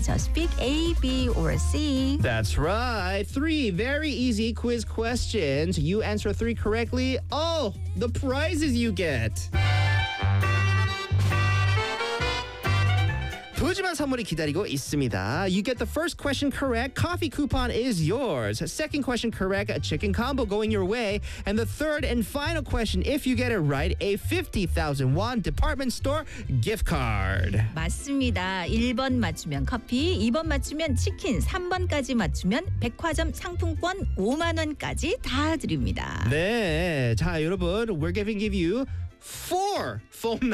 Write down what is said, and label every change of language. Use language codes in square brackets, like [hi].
[en] 자, speak A, B or C. That's right. Three very easy quiz questions. You answer three correctly. Oh, the prizes you get. [ko] 소중한 선물이 기다리고 있습니다. [en] You get the first question correct, coffee coupon is yours. Second question correct, a chicken combo going your way. And the third and final question, if you get it right, a 50,000 won department store gift card. [ko] 맞습니다. 1번 맞추면 커피, 2번 맞추면 치킨, 3번까지 맞추면 백화점 상품권 5만 원까지 다 드립니다. 네. 자, 여러분, [en] we're giving you four phone numbers.